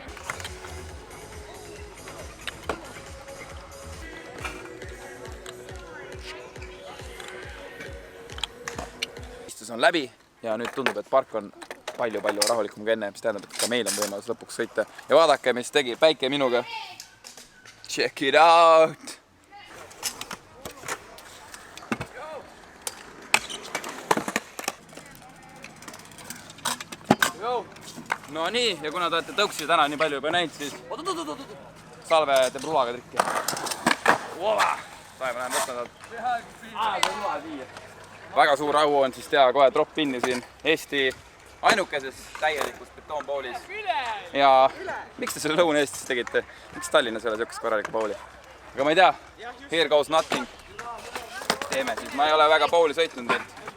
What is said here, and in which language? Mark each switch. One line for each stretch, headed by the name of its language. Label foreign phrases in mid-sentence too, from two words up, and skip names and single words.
Estonian: On läbi ja nüüd tundub, et park on palju-palju rahulikum kui enne, mis tähendab, et ka meil on võimalus lõpuks sõita. Ja vaadake, mis tegi päike minuga.
English: Check it out!
Estonian: No nii, ja kuna te olete tõuksi täna nii palju juba näinud, siis Salve teeb rulaga trikki. Saime lähen võtta talt. Väga suur au on siis teha kohe drop-inni siin Eesti ainukeses täielikus betoonpoolis. Ja miks te selle Lõuna-Eestis tegite? Miks Tallinnas ei ole siukest korralikku pooli? Aga ma ei tea,
English: here goes nothing.
Estonian: Teeme siis, ma ei ole väga pooli sõitnud teilt.